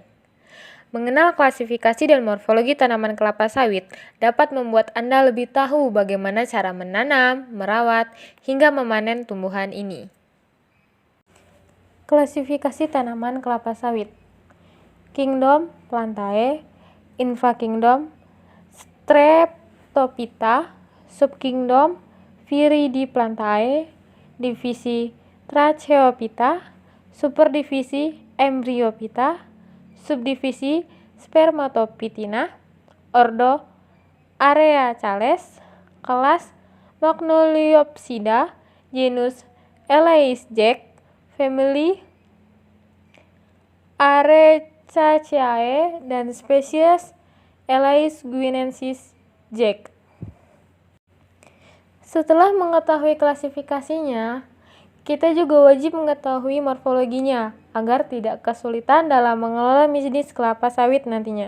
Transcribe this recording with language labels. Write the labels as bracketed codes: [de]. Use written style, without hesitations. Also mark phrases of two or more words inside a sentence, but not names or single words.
[id] Mengenal klasifikasi dan morfologi tanaman kelapa sawit dapat membuat Anda lebih tahu bagaimana cara menanam, merawat, hingga memanen tumbuhan ini. Klasifikasi tanaman kelapa sawit. Kingdom Plantae, Infakingdom, Streptophyta, Subkingdom Viridiplantae, divisi Tracheophyta, superdivisi Embryophyta, subdivisi Spermatophytina, ordo Areacales, kelas Magnoliopsida, genus Elaeis-Jack, family Arecaceae, dan spesies Elaeis guinensis Jack. Setelah mengetahui klasifikasinya, kita juga wajib mengetahui morfologinya agar tidak kesulitan dalam mengelola bisnis kelapa sawit nantinya.